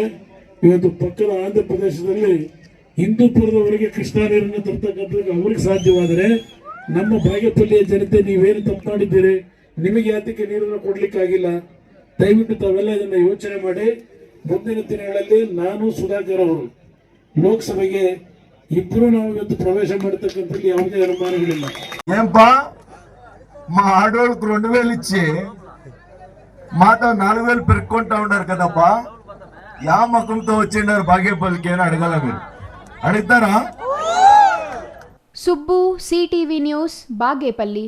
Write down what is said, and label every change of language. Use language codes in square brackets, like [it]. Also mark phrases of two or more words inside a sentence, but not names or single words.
[kn] ಇವತ್ತು ಪಕ್ಕದ ಆಂಧ್ರ ಪ್ರದೇಶದಲ್ಲಿ ಹಿಂದೂಪುರದವರೆಗೆ ಕೃಷ್ಣಾ ನೀರನ್ನು ತರ್ತಕ್ಕಂಥದ್ದು ಅವ್ರಿಗೆ ಸಾಧ್ಯವಾದರೆ ನಮ್ಮ ಬಾಗೇಪಲ್ಲಿಯ ಜನತೆ ನೀವೇನು ತಪ್ಪು ಮಾಡಿದ್ದೀರಿ, ನಿಮಗೆ ಯಾತಕ್ಕೆ ನೀರನ್ನು ಕೊಡ್ಲಿಕ್ಕಾಗಿಲ್ಲ? ದಯವಿಟ್ಟು ತಾವೆಲ್ಲ ಇದನ್ನು ಯೋಚನೆ ಮಾಡಿ. ಮುಂದಿನ ದಿನಗಳಲ್ಲಿ ನಾನು ಸುಧಾಕರ್ ಅವರು ಲೋಕಸಭೆಗೆ ಇಬ್ಬರು ನಾವು ಇವತ್ತು ಪ್ರವೇಶ ಮಾಡತಕ್ಕಂಥದ್ದು ಯಾವುದೇ ಅನುಮಾನಗಳಿಲ್ಲ. [te] ఏంపా మా ఆడోళ్ళకు 2,000 ఇచ్చి మాతో 4000 పెరుక్కుంటా ఉన్నారు కదప్పా, యా మకంతో వచ్చిండారు బాగేపల్లికి అని అడగాల మీరు. అడుగుతారా? సుబ్బు, సిటీవీ న్యూస్, బాగేపల్లి.